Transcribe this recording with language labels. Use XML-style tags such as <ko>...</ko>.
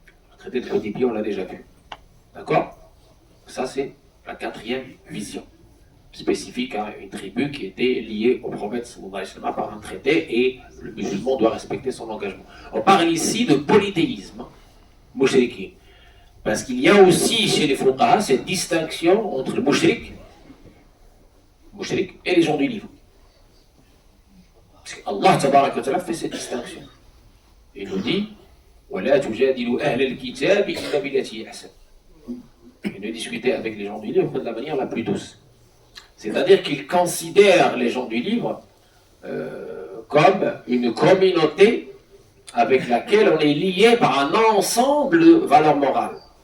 <fr>Le traité de l'Hudaybiyah, on l'a déjà vu. D'accord? Ça, c'est la 4e vision, spécifique à une tribu qui était liée au prophète sallallahu alayhi wa sallam par un traité et le musulman doit respecter son engagement. On parle ici de polythéisme, mushrikin, parce qu'il y a aussi chez les fuqaha cette distinction entre le mushrik et les gens du livre. Parce qu'Allah tabaraka wa ta'ala fait cette distinction. Il nous dit</fr> <ar>وَلَا تُجَادِلُوا أَهْلَ الْكِتَابِ إِلَّا بِالَّتِي هِيَ أَحْسَنُ.</ar> <fr>Et de discuter avec les gens du livre de la manière la plus douce. C'est-à-dire qu'ils considèrent les gens du livre comme une communauté avec laquelle on est lié par un ensemble de valeurs morales.</fr>